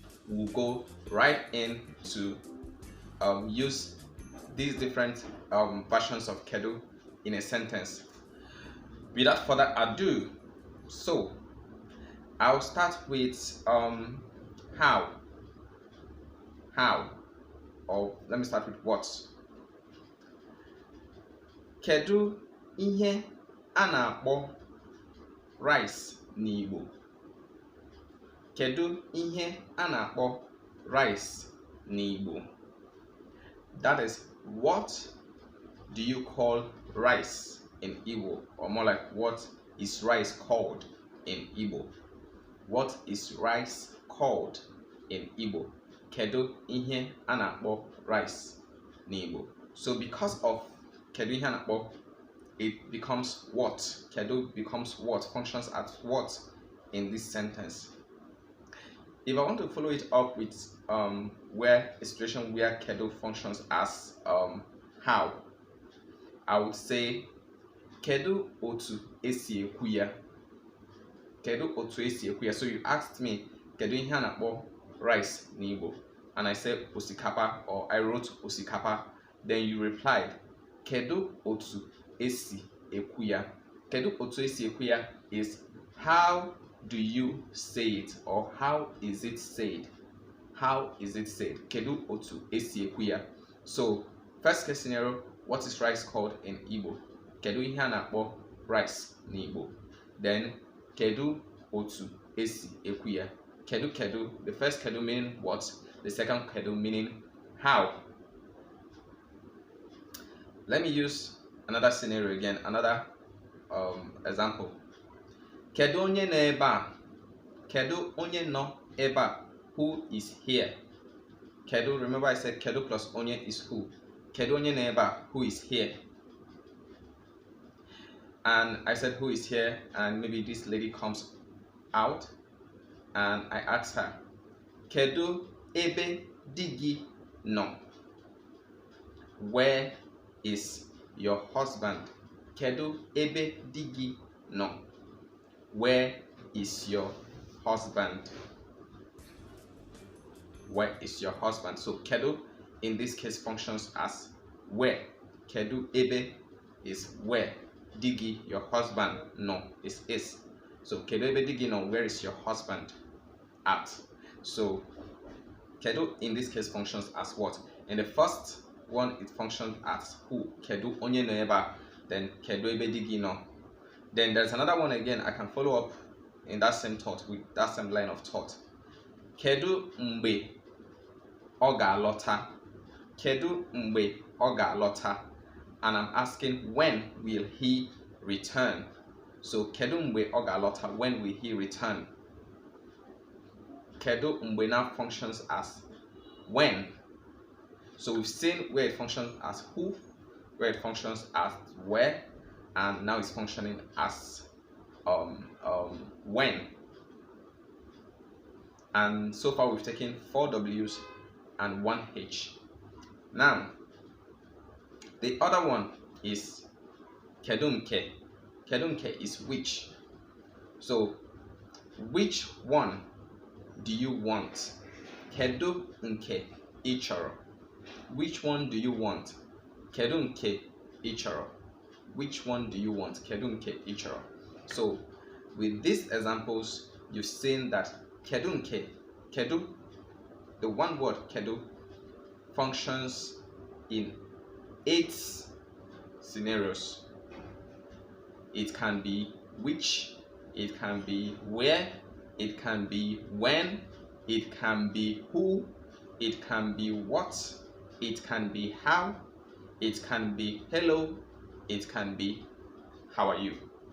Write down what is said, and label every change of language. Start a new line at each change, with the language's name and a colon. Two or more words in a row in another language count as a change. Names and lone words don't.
English: we'll go right in to use these different versions of Kedụ in a sentence. Without further ado, so I'll start with how, or let me start with what.
Igbo: Kedụ ihe a na-akpọ rice n'Igbo? Kedụ ihe a na-akpọ rice n'Igbo?
English: That is, what do you call rice in Igbo? Or more like, what is rice called in Igbo? What is rice called in Igbo?
Igbo: Kedụ ihe a na-akpọ rice n'Igbo?
English: So because of
Igbo: Kedụ ihe a na-akpọ,
English: it becomes what. Kedụ becomes what, functions as what in this sentence. If I want to follow it up with where a situation where Kedụ functions as how, I would say
Igbo: Kedụ otu esi ekwu ya? Kedụ otu esi ekwu ya?
English: So you asked me
Igbo: Kedụ ihe a na-akpọ rice n'Igbo,
English: and I said osikapa, or I wrote osikapa. Then you replied
Igbo: Kedụ otu esi ekwu ya? Kedụ otu esi ekwu ya
English: is how do you say it, or how is it said? How is it said?
Igbo: Kedụ otu esi ekwu ya?
English: So first case scenario, what is rice called in Igbo?
Igbo: Kedụ ihe a na-akpọ rice n'Igbo. Then Kedụ otu esi ekwu ya? Kedụ,
English: the first Kedụ meaning what, the second Kedụ meaning how. Let me use another scenario again, another example.
Igbo: Kedụ onye nọ ebe a? Kedụ onye nọ ebe a?
English: Who is here? Kedụ, remember I said Kedụ plus onye is who.
Igbo: Kedụ onye nọ ebe a?
English: Who is here? And I said who is here, and maybe this lady comes out, and I ask her,
Igbo: Kedụ ebe di gị nọ?
English: Where is your husband?
Igbo: Kedụ ebe di gị nọ?
English: Where is your husband? Where is your husband? So Kedụ in this case functions as where.
Igbo: Kedụ ebe
English: is where.
Igbo: Di gị,
English: your husband, no is.
Igbo: So Kedụ ebe di gị nọ?
English: Where is your husband at? So Kedụ in this case functions as what? In the first one, it functions as who.
Igbo: Kedụ onye nọ ebe a. Then Kedụ ebe di gị nọ.
English: Then there's another one again. I can follow up in that same thought, with that same line of thought.
Igbo: Kedụ mgbe ọ ga-alọta? Kedụ mgbe ọ ga-alọta?
English: And I'm asking, when will he return?
Igbo: So Kedụ mgbe ọ ga-alọta?
English: When will he return?
Igbo: Kedụ mgbe
English: now functions as when. So we've seen where it functions as who, where it functions as where, and now it's functioning as when. And so far we've taken 4 W's and 1 H. Now the other one is
Igbo: Kedụ nke. Kedụ nke
English: is which. So which one do you want?
Igbo: Kedụ nke ị chọrọ?
English: Which one do you want?
Igbo: Kedụ nke ị chọrọ?
English: Which one do you want?
Igbo: Kedụ nke ị chọrọ?
English: So with these examples, you've seen that
Igbo: Kedụ nke,
English: Kedụ, the one word Kedụ, functions in 8 scenarios. It can be which, it can be where, it can be when, it can be who, it can be what, it can be how, it can be hello, it can be how are you.